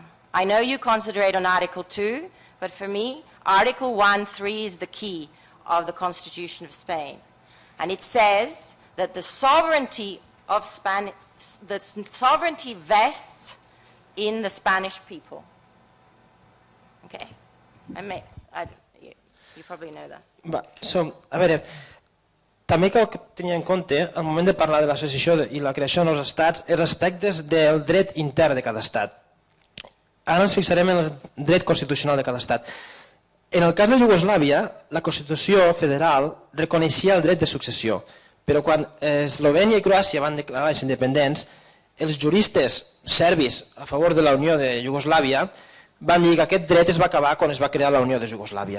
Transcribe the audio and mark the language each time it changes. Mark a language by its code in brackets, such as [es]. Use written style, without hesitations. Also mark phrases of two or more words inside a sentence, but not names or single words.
[en] I know you concentrate on Article 2, but for me, Article 1.3 is the key of the Constitution of Spain. And it says that the sovereignty of the sovereignty vests in the Spanish people. Okay? You probably know that. [ca] A veure, també cal tenir en compte, al moment de parlar de la secessió i la creació de nous estats, els aspectes del dret intern de cada estat. Ara ens fixarem en el dret constitucional de cada estat. En el cas de Iugoslàvia, la Constitució federal reconeixia el dret de successió, però quan Eslovènia i Croàcia van declarar-se independents, els juristes serbis a favor de la Unió de Iugoslàvia van dir que aquest dret es va acabar quan es va crear la Unió de Iugoslàvia.